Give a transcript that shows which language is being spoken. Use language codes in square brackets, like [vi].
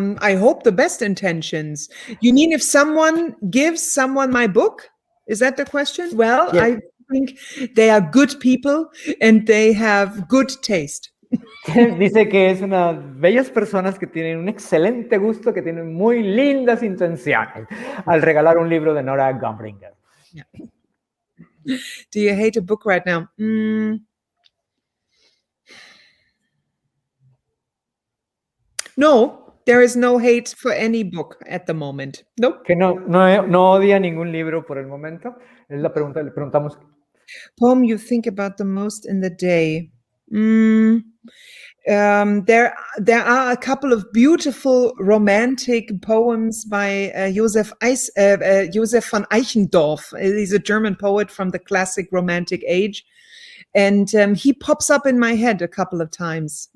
[en] I hope the best intentions. You mean if someone gives someone my book? Is that the question? Well, Yes. I think they are good people and they have good taste. [es] Dice que es unas bellas personas que tienen un excelente gusto, que tienen muy lindas intenciones al regalar un libro de Nora Gomringer. [en] Yeah. Do you hate a book right now? No, there is no hate for any book at the moment. Nope. [es] Que no odia ningún libro por el momento. Es la pregunta, le preguntamos. [en] Poem you think about the most in the day? There are a couple of beautiful romantic poems by Josef von Eichendorff. He's a German poet from the classic Romantic age. And he pops up in my head a couple of times.